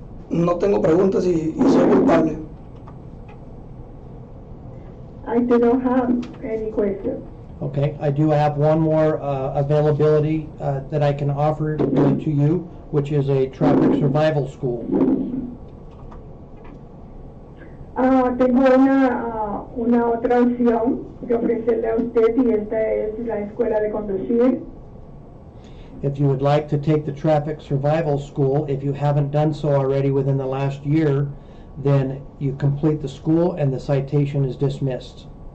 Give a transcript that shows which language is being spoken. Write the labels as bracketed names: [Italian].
[Spanish] No tengo preguntas y soy culpable. [English] I do not have any questions. Okay, I do have one more availability that I can offer to you, which is a traffic survival school. [Spanish] Tengo una otra opción que ofrecerle a usted y esta es la escuela de conducir. [English] If you would like to take the traffic survival school, if you haven't done so already within the last year, then you complete the school and the citation is dismissed.